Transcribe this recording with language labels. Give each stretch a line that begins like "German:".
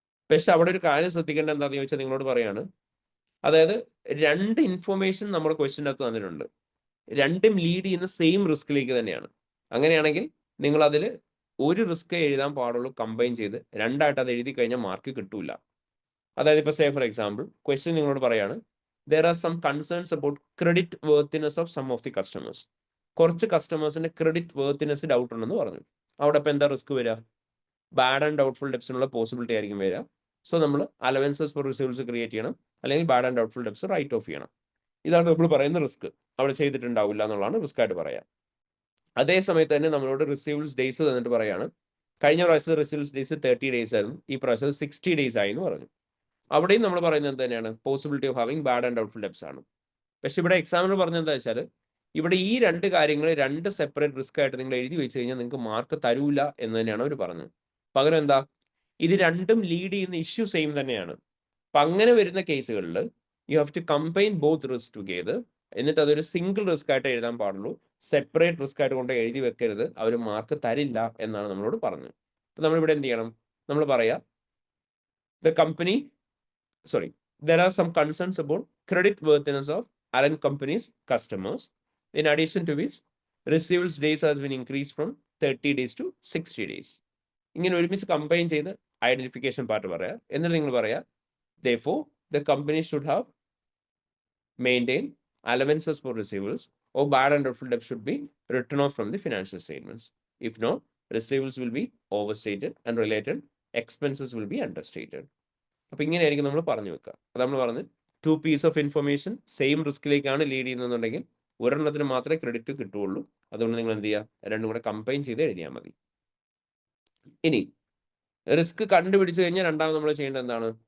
Malayalam: പക്ഷെ അവിടെ ഒരു കാര്യം ശ്രദ്ധിക്കേണ്ട എന്താണെന്ന് ചോദിച്ചാൽ നിങ്ങളോട് പറയാണ്, അതായത് രണ്ട് ഇൻഫോർമേഷൻ നമ്മുടെ ക്വസ്റ്റ്യൻ്റെ അകത്ത് തന്നിട്ടുണ്ട്, രണ്ടും ലീഡ് ചെയ്യുന്ന സെയിം റിസ്കിലേക്ക് തന്നെയാണ്. അങ്ങനെയാണെങ്കിൽ നിങ്ങൾ അതിൽ ഒരു റിസ്ക് എഴുതാൻ പാടുള്ളൂ കമ്പൈൻ ചെയ്ത്, രണ്ടായിട്ട് അത് എഴുതി കഴിഞ്ഞാൽ മാർക്ക് കിട്ടൂല. അതായത് ഇപ്പോൾ
English: say for example question
Malayalam: നിങ്ങളോട് പറയാണ്,
English: there are some concerns about credit worthiness of some of the customers.
Malayalam: കുറച്ച് കസ്റ്റമേഴ്സിന്റെ ക്രെഡിറ്റ് വേർത്തിനെസ് ഡൗട്ട് ഉണ്ടെന്ന് പറഞ്ഞു. അവിടെ ഇപ്പം എന്താ റിസ്ക് വരിക? ബാഡ് ആൻഡ് ഡൗട്ട്ഫുൾ ഡെപ്സിനുള്ള പോസിബിലിറ്റി ആയിരിക്കും വരിക. സോ നമ്മൾ അലവൻസസ് ഫോർ റിസീവ്സ് ക്രിയേറ്റ് ചെയ്യണം, അല്ലെങ്കിൽ bad and doubtful debts right of ചെയ്യണം. ഇതാണ് നമ്മൾ പറയുന്ന റിസ്ക്. അവിടെ ചെയ്തിട്ടുണ്ടാവില്ല എന്നുള്ളതാണ് റിസ്ക് ആയിട്ട് പറയാം. അതേ സമയത്ത് തന്നെ നമ്മളോട് റിസീവ്സ് ഡേയ്സ് തന്നിട്ട് പറയാണ്, കഴിഞ്ഞ പ്രാവശ്യത്തെ റിസീവ്സ് ഡേയ്സ് 30 days ആയിരുന്നു, ഈ പ്രാവശ്യം 60 days ആയി എന്ന് പറഞ്ഞു. അവിടെയും നമ്മൾ പറയുന്നത് എന്ത് തന്നെയാണ്?
English: possibility of having bad and doubtful debts
Malayalam: ആണ്. പക്ഷെ ഇവിടെ എക്സാമിനർ പറഞ്ഞത് എന്താ വെച്ചാൽ, ഇവിടെ ഈ രണ്ട് കാര്യങ്ങൾ രണ്ട് സെപ്പറേറ്റ് റിസ്ക് ആയിട്ട് നിങ്ങൾ എഴുതി വെച്ച് കഴിഞ്ഞാൽ നിങ്ങൾക്ക് മാർക്ക് തരൂല എന്ന് തന്നെയാണ് അവർ പറഞ്ഞത്. പകരം എന്താ, ഇത് രണ്ടും ലീഡ് ചെയ്യുന്ന ഇഷ്യൂ സെയിം തന്നെയാണ്. അപ്പം അങ്ങനെ വരുന്ന കേസുകളിൽ
English: You have to combine both risk together.
Malayalam: എന്നിട്ട് അതൊരു സിംഗിൾ റിസ്ക് ആയിട്ട് എഴുതാൻ പാടുള്ളൂ, സെപ്പറേറ്റ് റിസ്ക് ആയിട്ട് കൊണ്ട് എഴുതി വെക്കരുത്, അവർ മാർക്ക് തരില്ല എന്നാണ് നമ്മളോട് പറഞ്ഞത്. അപ്പം നമ്മളിവിടെ എന്ത് ചെയ്യണം? നമ്മൾ പറയാം,
English: the company, sorry, there are some concerns about credit worthiness of Allen company's customers, in addition to which receivables days has been increased from 30 days to 60 days.
Malayalam: ഇങ്ങനെ ഒരുമിച്ച് കമ്പൈൻ ചെയ്ത് ഐഡന്റിഫിക്കേഷൻ പാർട്ട് പറയാം. എന്നിട്ട് നിങ്ങൾ പറയാം,
English: therefore the company should have maintained allowances for receivables or bad and doubtful debt should be written off from the financial statements. If not, receivables will be overstated and related expenses will be understated.
Malayalam: അപ്പം ഇങ്ങനെയായിരിക്കും നമ്മൾ പറഞ്ഞു വെക്കുക. അത് നമ്മൾ പറഞ്ഞ് 2 pieces of information same റിസ്കിലേക്കാണ് lead ചെയ്യുന്നതെന്നുണ്ടെങ്കിൽ ഒരെണ്ണത്തിന് മാത്രമേ ക്രെഡിറ്റ് കിട്ടുകയുള്ളൂ. അതുകൊണ്ട് നിങ്ങൾ എന്ത് ചെയ്യുക? രണ്ടും കൂടെ കമ്പൈൻ ചെയ്ത് എഴുതിയാൽ മതി. ഇനി റിസ്ക് കണ്ടുപിടിച്ചു കഴിഞ്ഞാൽ രണ്ടാമത് നമ്മൾ ചെയ്യേണ്ടത് എന്താണ്?